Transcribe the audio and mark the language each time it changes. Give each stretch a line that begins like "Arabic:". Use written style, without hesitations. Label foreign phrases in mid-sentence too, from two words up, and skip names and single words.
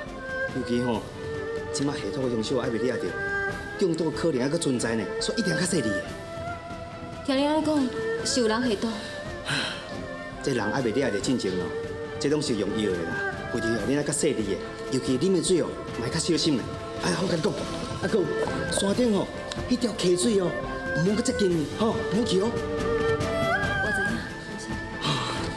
Min Nan Chinese: 尤其吼，即马下毒的凶手还未抓到，中毒可能还佫存在呢，所以一定要较细腻的。听你安讲，是有人下毒。这人还未抓到进前咯，这拢是用药的啦，为着你那较细腻的，尤其啉的水哦，买较小心的。哎，好甲你讲，啊，佮有山顶吼，迄条溪水哦，唔好佮接近吼，唔好去哦。我知影，